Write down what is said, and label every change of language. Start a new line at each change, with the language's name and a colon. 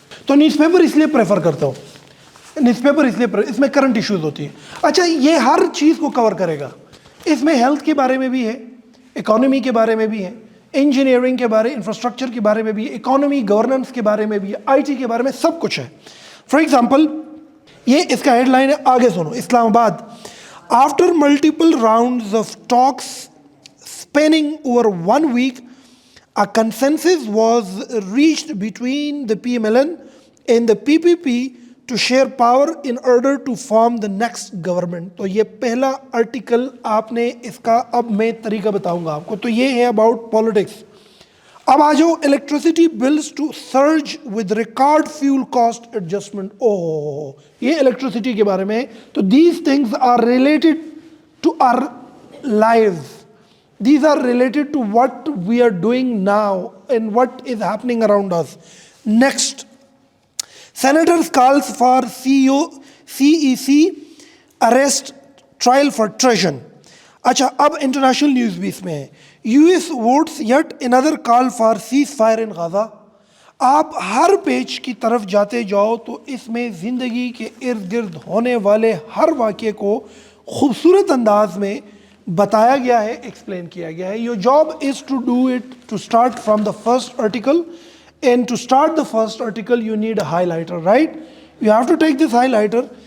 Urdu: تو news paper اس لیے prefer کرتا ہوں. نیوز پیپر اس لیے اس میں کرنٹ ایشوز ہوتی ہیں. اچھا، یہ ہر چیز کو کور کرے گا. اس میں ہیلتھ کے بارے میں بھی ہے، اکانومی کے بارے میں بھی ہے، انجینئرنگ کے بارے، انفراسٹرکچر کے بارے میں بھی ہے، اکانومی گورننس کے بارے میں بھی ہے، آئی ٹی کے بارے میں، سب کچھ ہے.
English: for example,
Urdu: یہ اس کا ہیڈ لائن ہے، آگے سنو.
English: Islamabad: after multiple rounds of talks spanning over 1 week, a consensus was reached between the PMLN and the PPP to share power in order to form the next government.
Urdu: تو یہ پہلا article آپ نے اس کا، اب میں طریقہ بتاؤں گا آپ کو. تو یہ ہے
English: About politics.
Urdu: اب آ جاؤ،
English: Electricity bills to surge with record fuel cost adjustment.
Urdu: اوہ، یہ الیکٹریسٹی کے بارے میں.
English: تو these things are related to our lives. These are related to what we are doing now and what is happening around us. Next, Senators calls for CEC arrest trial for treason.
Urdu: اچھا، اب international news بھی اس میں ہے.
English: US votes yet another call for ceasefire in Gaza.
Urdu: آپ ہر page کی طرف جاتے جاؤ تو اس میں زندگی کے ارد گرد ہونے والے ہر واقعے کو خوبصورت انداز میں بتایا گیا ہے، ایکسپلین کیا گیا ہے.
English: Your job is to do it, to start from the first article. And to start the first article you need a highlighter, right. You have to take this highlighter.